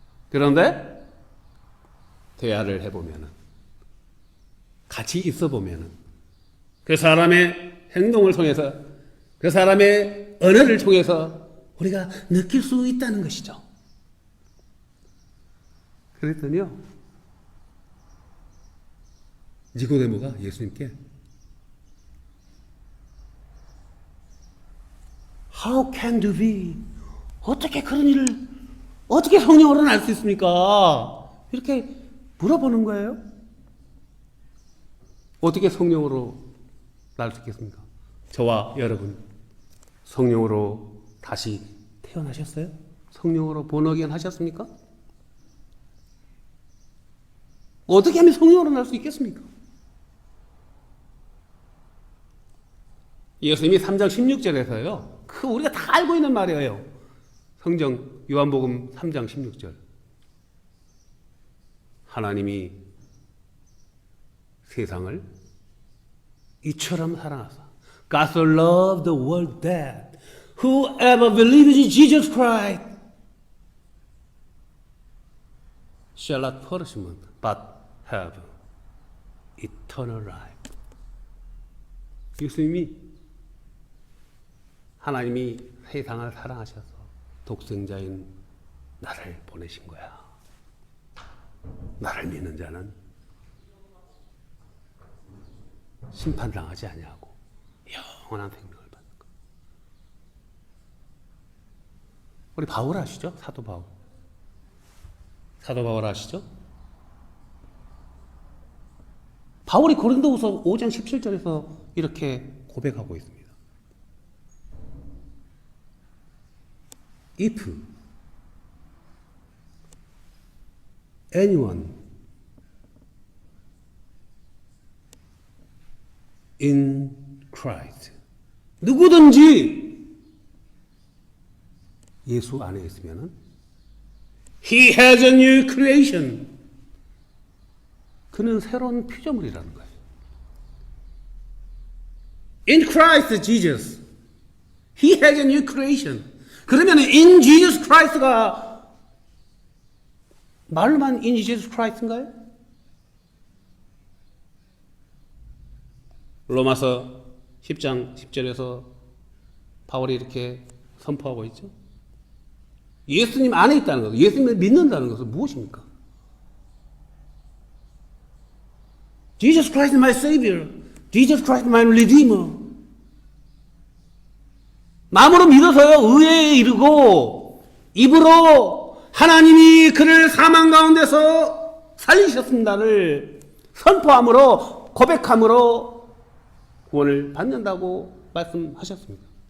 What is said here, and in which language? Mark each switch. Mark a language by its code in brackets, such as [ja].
[ko] 그런데, 대화를 해보면은, 같이 있어 보면은, 그 사람의 행동을 통해서, 그 사람의 언어를 통해서 우리가 느낄 수 있다는 것이죠. 그랬더니요, 니고데모가 예수님께 [en] How can you be? [ko] 어떻게 그런 일을 어떻게 성령으로 날 수 있습니까? 이렇게 물어보는 거예요. 어떻게 성령으로 날 수 있겠습니까? 저와 여러분 성령으로 다시 태어나셨어요? 성령으로 본어기엔 하셨습니까? 어떻게 하면 성령으로 날 수 있겠습니까? 예수님이 3장 16절에서요. 그 우리가 다 알고 있는 말이에요. 성경 요한복음 3장 16절. 하나님이 세상을 이처럼 사랑하사 [en] God so loved the world that whoever believes in Jesus Christ shall not perish but have eternal life. [ko] 예수님이 하나님이 세상을 사랑하셔서 독생자인 나를 보내신 거야. 나를 믿는 자는 심판당하지 아니하고 영원한 생명을 받는 거야. 우리 바울 아시죠? 사도 바울. 사도 바울 아시죠? 바울이 고린도후서 5장 17절에서 이렇게 고백하고 있습니다. [en] If anyone in Christ, [ko] 누구든지 예수 안에 있으면은 [en] He has a new creation. [ko] 그는 새로운 피조물이라는 거예요. [en] In Christ Jesus, He has a new creation. [ko] 그러면 [en] in Jesus Christ [ko] 가 말만 in Jesus Christ인가요? 로마서 10장 10절에서 바울이 이렇게 선포하고 있죠. 예수님 안에 있다는 것, 예수님을 믿는다는 것은 무엇입니까? [en] Jesus Christ is my Savior. Jesus Christ is my Redeemer. [ko] 마음으로 믿어서요, 의에 이르고, 입으로 하나님이 그를 사망 가운데서 살리셨습니다를 선포함으로, 고백함으로 구원을 받는다고 말씀하셨습니다.